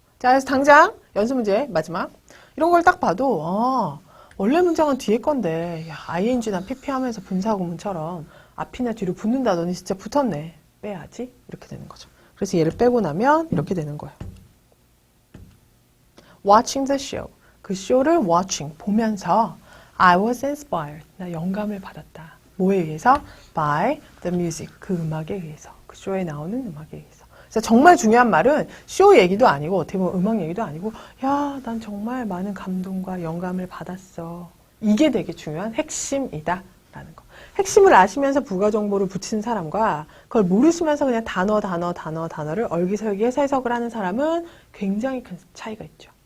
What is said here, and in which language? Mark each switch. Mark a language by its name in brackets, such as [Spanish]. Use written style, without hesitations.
[Korean] 자, 그래서 당장 연습 문제 마지막. 이런 걸 딱 봐도, 원래 문장은 뒤에 건데, 야, ing나 pp 하면서 분사구문처럼 앞이나 뒤로 붙는다더니 진짜 붙었네. 빼야지. 이렇게 되는 거죠. 그래서 얘를 빼고 나면 이렇게 되는 거예요. [English] Watching the show. [Korean] 그 쇼를 [English] watching, [Korean] 보면서 [English] I was inspired. [Korean] 나 영감을 받았다. 뭐에 의해서? [English] By the music. [Korean] 그 음악에 의해서. 그 쇼에 나오는 음악에 의해서. 그래서 정말 중요한 말은 쇼 얘기도 아니고 어떻게 보면 음악 얘기도 아니고 야, 난 정말 많은 감동과 영감을 받았어. 이게 되게 중요한 핵심이다. 라는 거. 핵심을 아시면서 부가 정보를 붙이는 사람과 그걸 모르시면서 그냥 단어를 얼기설기해서 해석을 하는 사람은 굉장히 큰 차이가 있죠.